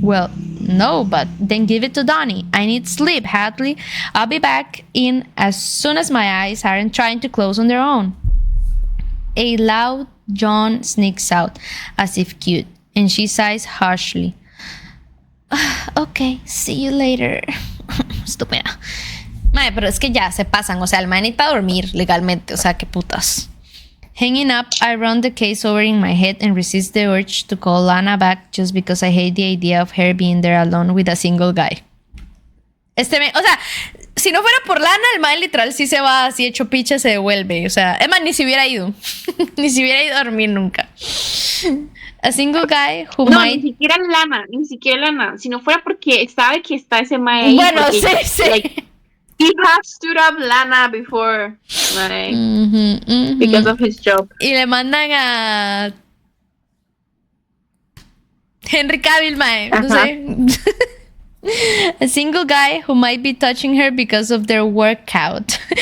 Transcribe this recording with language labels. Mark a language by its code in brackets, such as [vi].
[en] Well, no, but then give it to Donnie. I need sleep, Hadley. I'll be back in as soon as my eyes aren't trying to close on their own. A loud yawn sneaks out, as if cute, and she sighs harshly. Okay, see you later. Estúpida. [es] Mae, pero es que ya se pasan, o sea, el mae necesita dormir legalmente, o sea, qué putas. [en] Hanging up, I run the case over in my head and resist the urge to call Lana back just because I hate the idea of her being there alone with a single guy. [es] O sea, si no fuera por Lana, el mae literal sí se va así hecho picha, se devuelve. O sea, es más, ni se hubiera ido. Ni se hubiera ido a dormir nunca. [en] A single guy who might... [es] ni siquiera Lana. Si no fuera porque sabe que está ese mae ahí. Bueno, porque, sí. [en] Like, he has stood up Lana before, like, because of his job. [es] Y le mandan a Henry Cavill, mae. No sé. [en] A single guy who might be touching her because of their workout.